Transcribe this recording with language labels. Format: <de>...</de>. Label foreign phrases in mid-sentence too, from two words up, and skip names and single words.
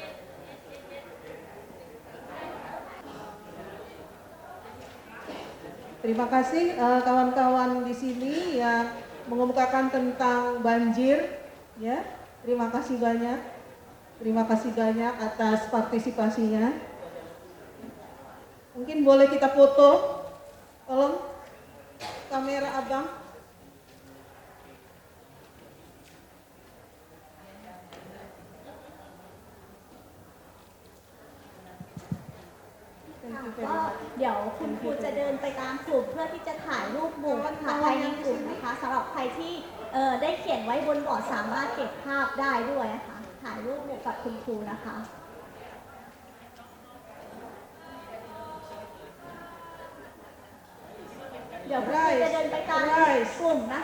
<id>Terima kasih kawan-kawan di sini yang mengemukakan tentang banjir, ya. Terima kasih banyak. Terima kasih banyak atas partisipasinya. Mungkin boleh kita foto. Tolong kamera Abang.</id> <th>ก็เดี๋ยวคุณครูจะเดินไปตามกลุ่มเพื่อที่จะ ถ่ายรูปหมู่ค่ะภายในกลุ่มนะคะสำหรับใครที่ได้เขียนไว้บนบอร์ดสามารถเก็บภาพได้ด้วยนะคะถ่ายรูปหมู่กับคุณครูนะคะเดี๋ยวคุณครูจะเดินไปตามกลุ่มนะคะ</th>